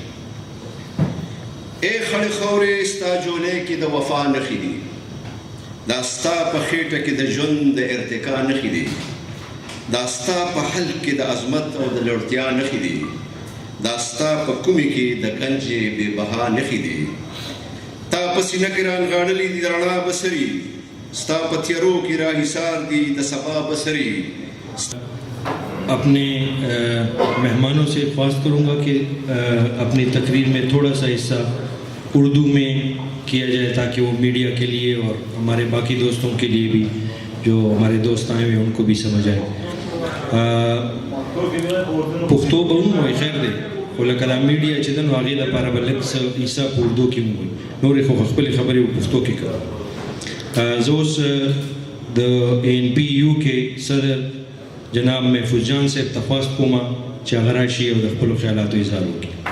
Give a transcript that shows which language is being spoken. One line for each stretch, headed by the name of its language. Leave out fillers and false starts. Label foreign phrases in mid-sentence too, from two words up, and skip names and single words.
Pashto: ای خړې خاورې ستا جولۍ کې د وفا نښې دي، دا ستا په خېټه کې د ژوند د ارتقا نښې دي، دا ستا په حل کې د عظمت او د لوړتیا نښې دي، دا ستا په کومې کې د ګنجې بې بها نښې دي، تا په سینه کې رانغاړلي دي د رڼا بسري، ستا په تیارو کې راحصار دي د سبا بسري.
Urdu: اپنے مہمانوں سے خواہش کروں گا کہ اپنی تقریر میں تھوڑا سا حصہ اردو میں کیا جائے تاکہ وہ میڈیا کے لیے اور ہمارے باقی دوستوں کے لیے بھی جو ہمارے دوست آئے ہوئے ان کو بھی سمجھ آئے.
Pashto: پښتو به وموایي خیر دی، خو لکه دا میډیا چې ده نو هغې لپاره به لږ څه حصه په اردو کې وموایي، نورې خو خپلې خبرې په پښتو کې کوم. زه اوس د ANPU کې صدر جناب محفوظ جان صاحب تخواست کوم چې هغه راشي او د خپلو خیالاتو اظهار وکړي.